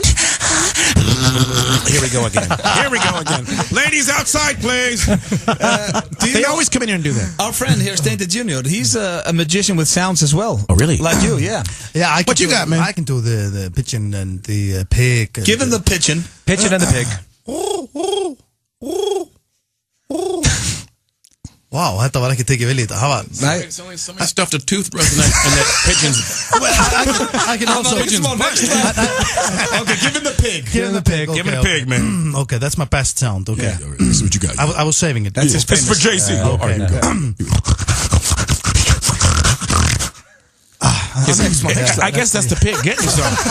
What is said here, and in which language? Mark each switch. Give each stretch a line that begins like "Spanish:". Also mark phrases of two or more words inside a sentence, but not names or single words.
English: Here we go again. Ladies, outside, please. They always come in here and do that. Our friend here, Steinte Jr., he's a magician with sounds as well. Oh, really? Like you, yeah. Yeah, what you got, man? I can do the pigeon and the pig. Give him the pigeon. Pigeon and the pig.
Icelandic: Wow, þetta var ekki tekið vel í þetta.
English: I stuffed a toothbrush in that pigeon's. I can also. Okay, give him the pig. Give him the pig. Give him the pig, man. Okay, that's my best sound. Okay, This is what you got. I was saving it. That's his It's for JC. I guess that's the pig getting some.